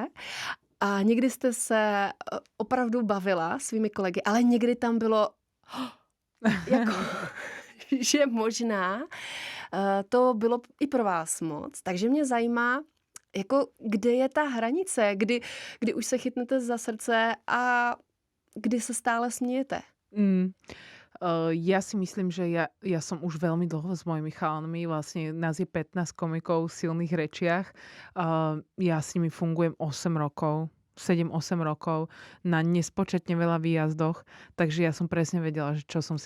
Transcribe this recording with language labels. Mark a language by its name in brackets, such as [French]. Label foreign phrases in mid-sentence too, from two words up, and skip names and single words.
[Czech] A někdy jste se opravdu bavila svými kolegy, ale někdy tam bylo jako, že možná to bylo i pro vás moc. Takže mě zajímá, jako kde je ta hranice, kdy už se chytnete za srdce a kdy se stále smějete. [Slovak] Ja si myslím, že ja som už veľmi dlho s mojimi chalanmi, vlastne nás je 15 komikov v silných rečiach. Ja s nimi fungujem 8 rokov. 7-8 rokov na nespočetne veľa výjazdoch, takže ja som presne vedela, že čo som si